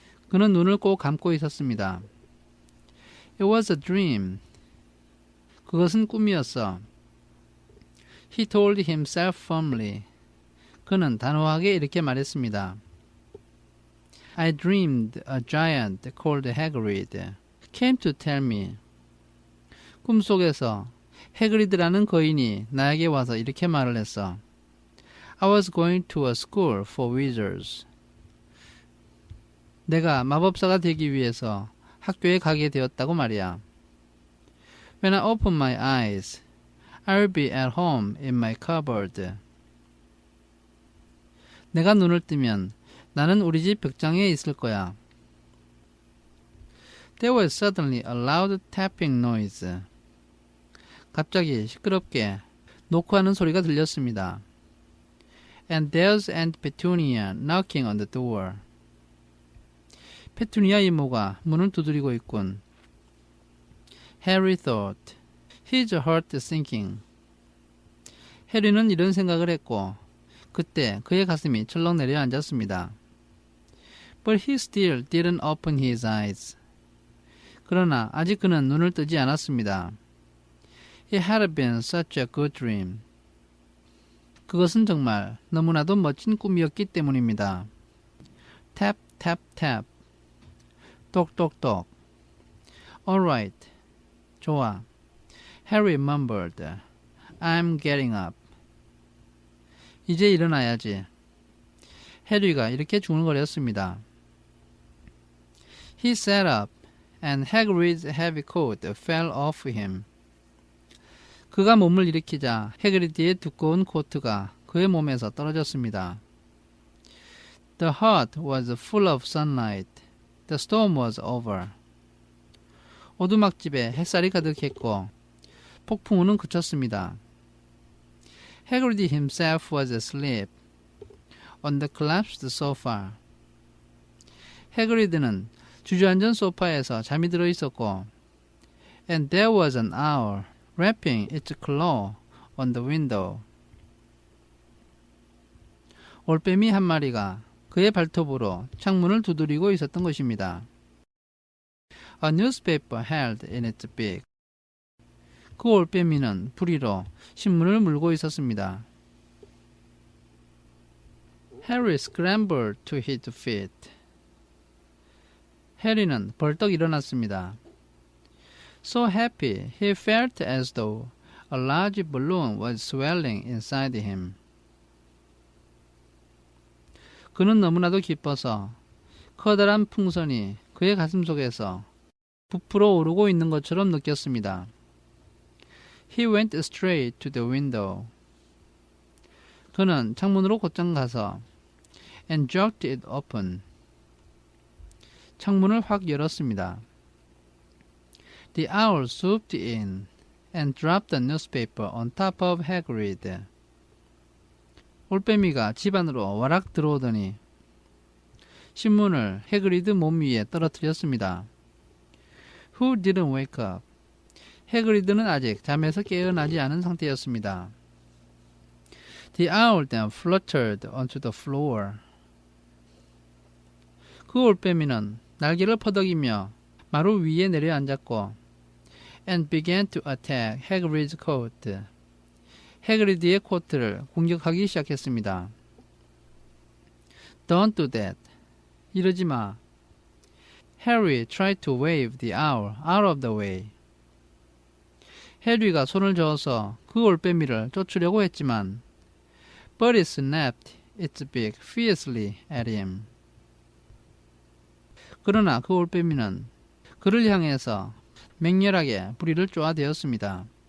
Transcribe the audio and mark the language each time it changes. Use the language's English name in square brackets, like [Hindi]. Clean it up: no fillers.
[Korean] 그는 눈을 꼭 감고 있었습니다. [English] It was a dream. [Korean] 그것은 꿈이었어. [English] He told himself firmly. [Korean] 그는 단호하게 이렇게 말했습니다. [English] I dreamed a giant called Hagrid came to tell me. [Korean] 꿈속에서 해그리드라는 거인이 나에게 와서 이렇게 말을 했어. [English] I was going to a school for wizards. [Korean] 내가 마법사가 되기 위해서 학교에 가게 되었다고 말이야. [English] When I open my eyes, I'll be at home in my cupboard. [Korean] 내가 눈을 뜨면 나는 우리 집 벽장에 있을 거야. [English] There was suddenly a loud tapping noise. [Korean] 갑자기 시끄럽게 노크하는 소리가 들렸습니다. [English] And there's Aunt Petunia knocking on the door. [Korean] 페투니아 이모가 문을 두드리고 있군. [English] Harry thought. His heart sinking. [Korean] 해리는 이런 생각을 했고 그때 그의 가슴이 철렁 내려앉았습니다. [English] But he still didn't open his eyes. [Korean] 그러나 아직 그는 눈을 뜨지 않았습니다. [English] It had been such a good dream. [Korean] 그것은 정말 너무나도 멋진 꿈이었기 때문입니다. [English] Tap, tap, tap. [Korean] 똑똑똑. [English] All right. [Korean] 좋아. [English] Harry mumbled. I'm getting up. [Korean] 이제 일어나야지. 해리가 이렇게 중얼거렸습니다. [English] He sat up and Hagrid's heavy coat fell off him. [Korean] 그가 몸을 일으키자 해그리드의 두꺼운 코트가 그의 몸에서 떨어졌습니다. [English] The hut was full of sunlight. The storm was over. [Korean] 오두막집에 햇살이 가득했고 폭풍우는 그쳤습니다. [English] Hagrid himself was asleep on the collapsed sofa. [Korean] 해그리드는 주저앉은 소파에서 잠이 들어 있었고 [English] and there was an owl rapping its claw on the window. [Korean] 올빼미 한 마리가 그의 발톱으로 창문을 두드리고 있었던 것입니다. [English] A newspaper held in its beak. [Korean] 그 올빼미는 부리로 신문을 물고 있었습니다. [English] Harry scrambled to his feet. [Korean] 해리는 벌떡 일어났습니다. [English] So happy, he felt as though a large balloon was swelling inside him. [Korean] 그는 너무나도 기뻐서 커다란 풍선이 그의 가슴 속에서 부풀어 오르고 있는 것처럼 느꼈습니다. [English] He went straight to the window. [Korean] 그는 창문으로 곧장 가서 [English] and jerked it open. [Korean] 창문을 확 열었습니다. [English] The owl swooped in and dropped the newspaper on top of Hagrid. [Korean] 올빼미가 집 안으로 와락 들어오더니 신문을 해그리드 몸 위에 떨어뜨렸습니다. [English] Who didn't wake up? [Korean] 해그리드는 아직 잠에서 깨어나지 않은 상태였습니다. [English] The owl then fluttered onto the floor. [Korean] 그 올빼미는 날개를 퍼덕이며 마루 위에 내려앉았고 [English] and began to attack Hagrid's coat. [Korean] 해그리드의 코트를 공격하기 시작했습니다. [English] Don't do that. [Korean] 이러지 마. [English] Harry tried to wave the owl out of the way. [Korean] 해리가 손을 저어서 그 올빼미를 쫓으려고 했지만 [English] but it snapped its beak fiercely at him. [Korean] 그러나 그 올빼미는 그를 향해서 맹렬하게 부리를 쪼아대었습니다.